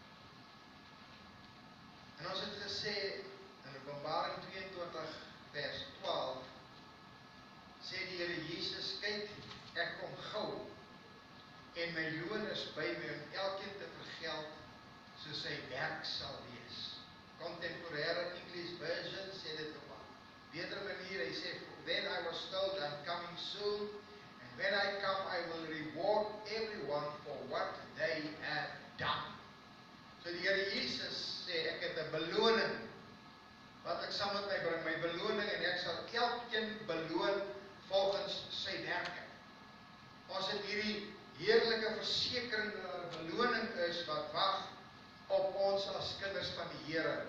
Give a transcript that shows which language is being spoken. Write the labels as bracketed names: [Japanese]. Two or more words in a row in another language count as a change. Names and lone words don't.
[Afrikaans] En ons het gesê in Openbaring 22 vers 12, sê die Here Jesus, kyk, ek kom gou, en my loon is by my om elkeen te vergeld, soos sy werk sal wees. Contemporary English version sê dit op 'n beter manier, hy sê, [English] then I was told I'm coming soon, and when I come I will reward everyone for what they have done. [Afrikaans] So die Here Jesus sê, ek het 'n beloning, wat ek saam met my bring, my beloning, en ek sal elkeen beloon volgens sy werke. Ons het hierdie heerlike versekerende beloning is, wat wag op ons as kinders van die Here.